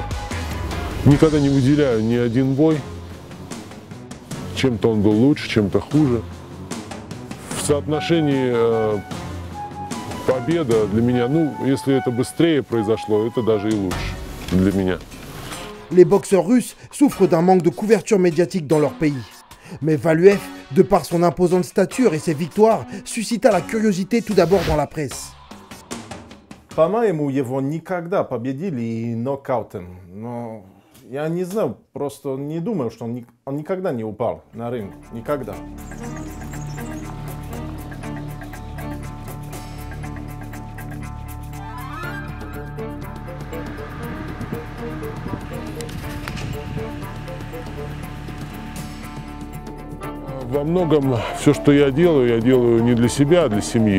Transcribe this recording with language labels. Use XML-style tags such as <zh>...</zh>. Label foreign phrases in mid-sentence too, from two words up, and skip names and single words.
<ru>Никогда не выделяю ни один бой. Чем-то он был лучше, чем-то хуже. В соотношении победа для меня, ну, если это быстрее произошло, это даже и lучше для меня.</ru> <fr>Les boxeurs russes souffrent d'un manque de couverture médiatique dans leur pays. Mais Valuev, de par son imposante stature et ses victoires, suscita la curiosité tout d'abord dans la presse.</fr> <ru>По-моему, его никогда победили нокаутом. Но я не знаю, просто не думаю, что он никогда не упал на ринг. Никогда. Во многом все, что я делаю не для себя, а для семьи.</ru>